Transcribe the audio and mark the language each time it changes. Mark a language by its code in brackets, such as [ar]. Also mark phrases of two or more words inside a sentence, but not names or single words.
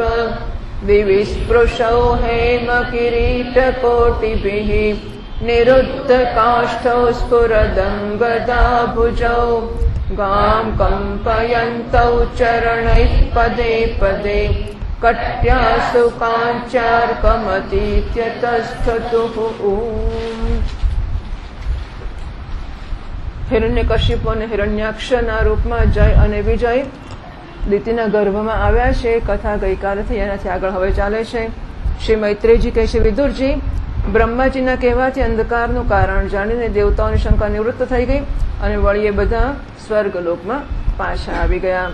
[sa] विविस्पृशौ हेमकिरीटकोटिभिः। निरुद्धकाष्ठौ स्फुरदङ्गदाभुजौ। गां कम्पयन्तौ चरणैः पदे पदे। कट्यासु काञ्चार्कमतीत्यतस्थतुः। [gu] હિરણ્યકશિપુ અને હિરણ્યાક્ષના રૂપમાં જય અને વિજય દિતિના ગર્ભમાં આવ્યા છે. કથા ગઈકાલેથી એનાથી આગળ હવે ચાલે છે. શ્રી મૈત્રેયજી કહે છે, વિદુરજી, બ્રહ્માજીના કહેવાથી અંધકારનું કારણ જાણીને દેવતાઓની શંકા નિવૃત્ત થઈ ગઈ અને વળી એ બધા સ્વર્ગલોકમાં પાછા આવી ગયા.